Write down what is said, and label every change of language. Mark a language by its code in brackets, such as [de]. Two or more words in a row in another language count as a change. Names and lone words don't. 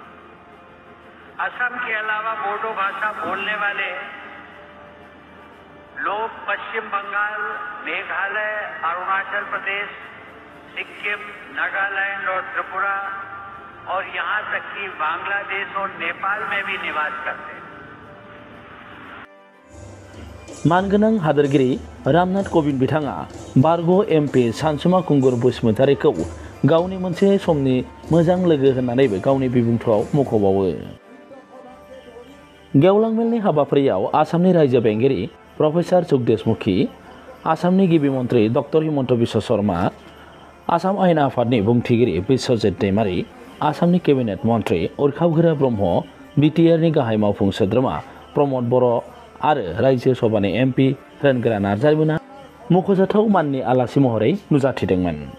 [hi] असम के अलावा बोडो भाषा बोलने वाले लोग पश्चिम बंगाल, मेघालय, अरुणाचल प्रदेश, सिक्किम, नागालैंड और त्रिपुरा और यहां तक कि बांग्लादेश और नेपाल में भी निवास करते हैं। [brx] मानगोनां हादोरगिरि रामनाथ क'विंद बिथाङा बारग' MP सानसुमा खुंगुर बसुमतारीखौ गावनि मोनसे समनि मोजां लोगो होननानैबो गावनि बिबुंथिआव मख'बावो। गेवलां मेलनि हाबाफारियाव आसामनि रायजो बेंगिरि प्रफेसार जगदीश मुखी, आसामनि गिबि मन्त्रि डक्टर हिमन्त बिश्व शर्मा, आसाम आयेन आफादनि बुंथिगिरि बिश्वजित दैमारी, आसामनि केबिनेट मन्त्रि उरखाब ब्रह्म, BTR गाहाय मावफुं सोद्रोमा प्रमद बर' आरो रायजो सभानि MP रोनगोरा नार्जारीमोना मख'जाथाव माननि आलासि महरै नुजाथिदोंमोन।